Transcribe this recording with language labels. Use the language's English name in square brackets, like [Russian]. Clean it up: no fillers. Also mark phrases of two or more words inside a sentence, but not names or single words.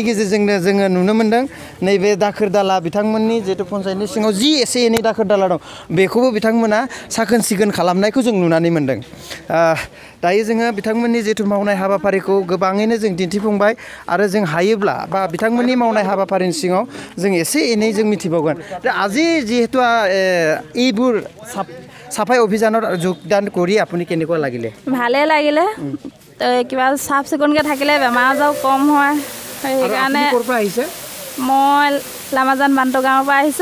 [Bodo] गेजेरजोंनो जोङो नुनो मोन्दों नैबे दाखोर दाला बिथांमोननि जिहेतु पन्सायतनि सिङाव जि एसे एनै दाखोर दाला दं बेखौबो बिथांमोना साखोन सिखोन खालामनायखौ जों नुनानै मोन्दों दायो जोङो बिथांमोननि जिथु मावनाय हाबाफारिखौ गोबाङैनो जों दिन्थिफुंबाय आरो जों हायोब्ला बा बिथांमोननि मावनाय हाबाफारिनि सिङाव जों एसे एनै जों मिथिबावगोन [Assamese] আজি যিহেতু এইবোৰ সাফাই অভিযানত যোগদান কৰি আপুনি কেনেকুৱা লাগিলে ভালে লাগিলে কিবা চাফ চিকুণকৈ থাকিলে বেমাৰ আজাৰো কম হয় সেইকাৰণে ক'ৰ পৰা আহিছে মই লামাজান বান্টো গাঁৱৰ পৰা আহিছোঁ